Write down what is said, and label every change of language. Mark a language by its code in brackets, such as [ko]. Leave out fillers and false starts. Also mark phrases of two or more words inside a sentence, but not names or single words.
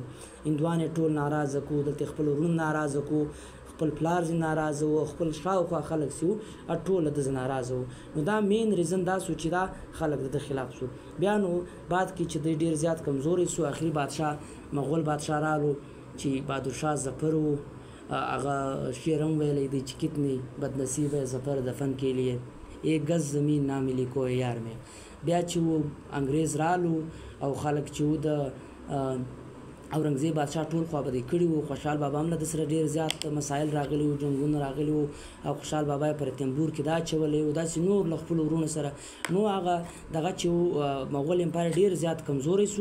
[ps] هندوان یې ټول ناراضه کو، دلته خپل ورون ناراضه کو، خپل پلار ځې ناراضه و، خپل شاوخوا خلک چې و ټول د ځې ناراضه و. نو دا [en] main reason [ps] دا سو چې دا خلک د خلاف سو. بیا نو بعد کې چې دوی ډېر زیات کمزوري سو، آخري بادشاه مغول بادشاه رالو چې بهادرشاه ظفر و. هغه شعر هم ویلی دی چې [ur] کتنی بدنصیب ہے ظفر دفن کے لیے، ایک گز زمین نہ ملی کوئی یار میں. [ps] بیا چې و انګریز رالو او خلک چې و د اورنګزیب بادشاه ټول خوابدي کړي وو. خوشحال بابا هم له ده سره ډېر زیات مسایل راغلي وو، جنګونه راغلي وو، او خوشحال بابا یې پر تنبور کې دا اچولی وو. داسې نور له خپلو ورونو سره. نو هغه دغه چې مغول امپایر ډېر زیات کمزوری سو.